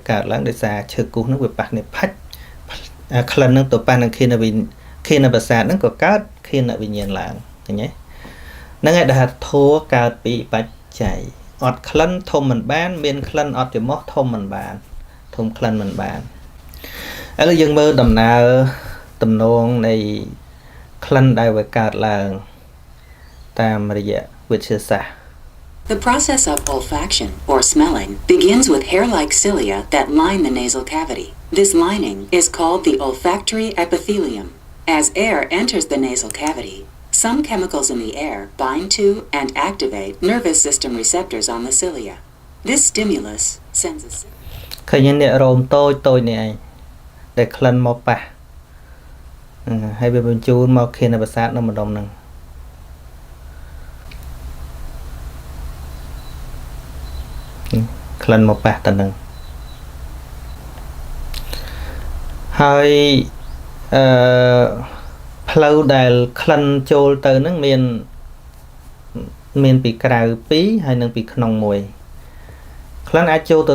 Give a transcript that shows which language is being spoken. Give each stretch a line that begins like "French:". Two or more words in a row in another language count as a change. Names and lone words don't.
Khmer: កើតឡើងដោយសារឈើគូសហ្នឹងវាប៉ះគ្នាផាច់ក្លិនហ្នឹងទៅប៉ះនឹងឃានប្រសាទហ្នឹងក៏កើតឃានវិញ្ញាណឡើងឃើញទេហ្នឹងឯងដែលថាធัวកើតពីបច្ច័យអត់ក្លិនធំមិនបានមានក្លិនអត់ច្រមុះធំមិនបានធំក្លិនមិនបានឥឡូវយើងមើលដំណើរទំនងនៃក្លិនដែលវាកើតឡើងតាមរយៈវិទ្យាសាស្ត្រ
English: The process of olfaction, or smelling, begins with hair-like cilia that line the nasal cavity. This lining is called the olfactory epithelium. As air enters the nasal cavity, some chemicals in the air bind to and activate nervous system receptors on the cilia. This stimulus sends a signal.
Khmer: ឃើញអ្នករោមតូចនេះឯងដែលក្លិនមកប៉ះហើយវាបញ្ជូនមកឃានប្រសាទនៅម្ដុំហ្នឹងក្លិនមកប៉ះទៅនឹង ហើយផ្លូវដែលក្លិនចូលទៅនឹងមានពីក្រៅ2ហើយនិងពីក្នុង1ក្លិនអាចចូលទៅ